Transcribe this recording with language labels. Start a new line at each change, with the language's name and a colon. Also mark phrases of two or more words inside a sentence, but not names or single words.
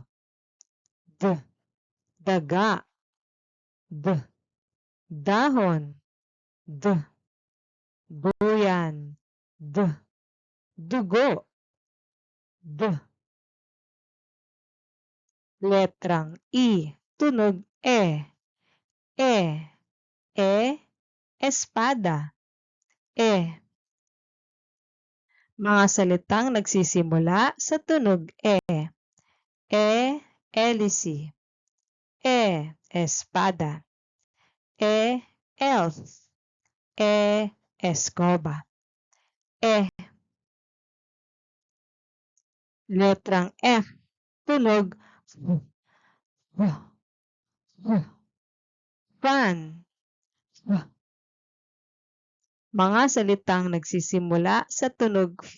Filipino: D. Daga. D. Dahon. D. Buyan. D. Dugo. D. Letrang E. Tunog E. E. E. Espada. E. Mga salitang nagsisimula sa tunog E. E. Hélice. E. Espada. E. Elf. E. Escoba. E. Letrang F. Tunog F. F. F. Fan. F. Mga salitang nagsisimula sa tunog F.